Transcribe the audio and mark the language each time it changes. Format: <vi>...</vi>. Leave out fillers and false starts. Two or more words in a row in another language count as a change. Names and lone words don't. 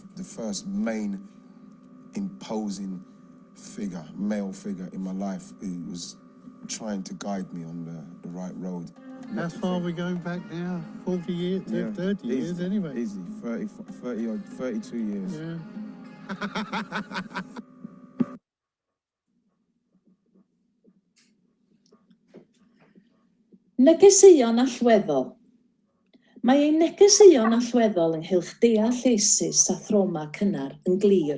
<en>The first main imposing figure, male figure in my life, who was trying to guide me on the right road. how far are we going back now? 40 years, 30 years anyway. Easy, 32 years. Yeah.</en> <cy>Negeseuon allweddol. Mae ei negeseuon allweddol ynghylch deall eisus a throma cynnar yn glir.</cy>